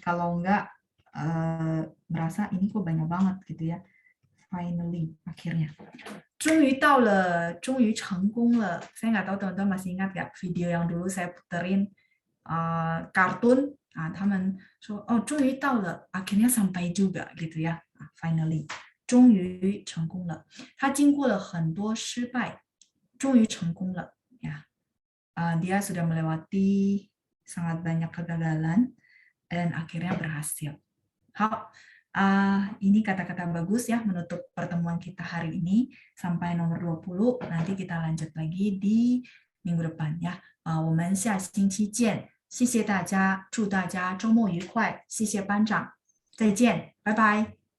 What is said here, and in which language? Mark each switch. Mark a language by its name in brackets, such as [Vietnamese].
[Indonesian] Kalau enggak merasa ini kok banyak banget gitu ya. [Chinese] Finally, [Indonesian] akhirnya. [Chinese] 终于到了, 终于成功了. [Indonesian] Saya nggak tahu teman-teman masih ingat nggak video yang dulu saya puterin kartun. [Chinese] 他们说 oh 终于到了 [Indonesian] akhirnya sampai juga gitu ya. [Chinese] Finally 终于成功了.他经过了很多失败终于成功了 ya. [Indonesian] Dia sudah melewati sangat banyak kegagalan dan akhirnya berhasil. 好 Ini kata-kata bagus ya menutup pertemuan kita hari ini sampai nomor 20. Nanti kita lanjut lagi di minggu depan ya. [Chinese] 我们下星期见，谢谢大家，祝大家周末愉快，谢谢班长，再见，拜拜。